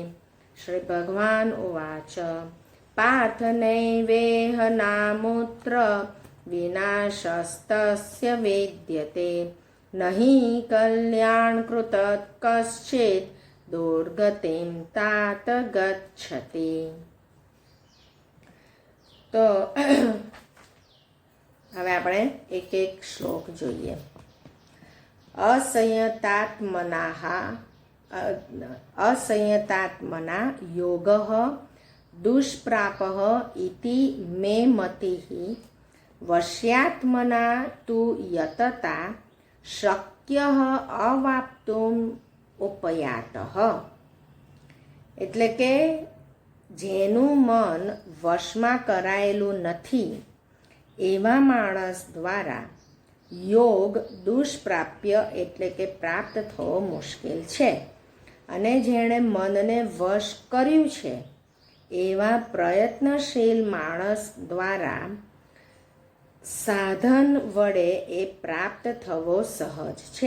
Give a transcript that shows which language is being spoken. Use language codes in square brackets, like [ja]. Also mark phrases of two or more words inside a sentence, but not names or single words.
[sa] श्री भगवान उवाच पार्थ नैवेह नामुत्र विनाशस्तस्य विद्यते न हि कल्याणकृत कश्चित् दुर्गतिं तात गच्छति. [gu] તો હવે આપણે એક એક શ્લોક જોઈએ. [sa] असंयतात्मना योगः दुष्प्रापः इति मे मतिः वश्यात्मना तु यतता शक्यः अवाप्तुम् उपयातः. [gu] એટલે કે જેનું મન વશમાં કરાયેલું નથી એવા માણસ દ્વારા યોગ દુષ્પ્રાપ્ય એટલે કે પ્રાપ્ત થવો મુશ્કેલ છે, અને જેણે મનને વશ કર્યું છે એવા પ્રયત્નશીલ માણસ દ્વારા સાધન વડે એ પ્રાપ્ત થવો સહજ છે.